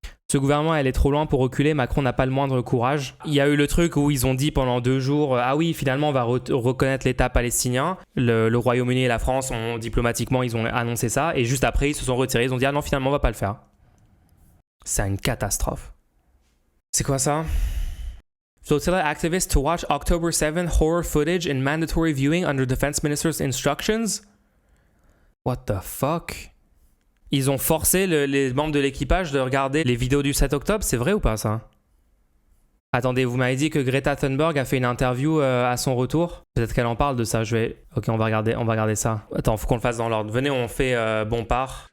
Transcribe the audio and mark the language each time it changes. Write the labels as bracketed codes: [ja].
[fr] Ce gouvernement, elle est trop loin pour reculer, Macron n'a pas le moindre courage. Il y a eu le truc où ils ont dit pendant 2 jours, ah oui, finalement on va reconnaître l'État palestinien. Le Royaume-Uni et la France, diplomatiquement, ils ont annoncé ça. Et juste après, ils se sont retirés, ils ont dit, ah non, finalement on va pas le faire. C'est une catastrophe. C'est quoi ça? [en] Flotilla activists to watch October 7th horror footage in mandatory viewing under defense minister's instructions? What the fuck? [fr] Ils ont forcé les membres de l'équipage de regarder les vidéos du 7 octobre, c'est vrai ou pas ça? Attendez, vous m'avez dit que Greta Thunberg a fait une interview à son retour. Peut-être qu'elle en parle de ça. Ok, on va regarder ça. Attends, faut qu'on le fasse dans l'ordre. Venez, on fait Bompard.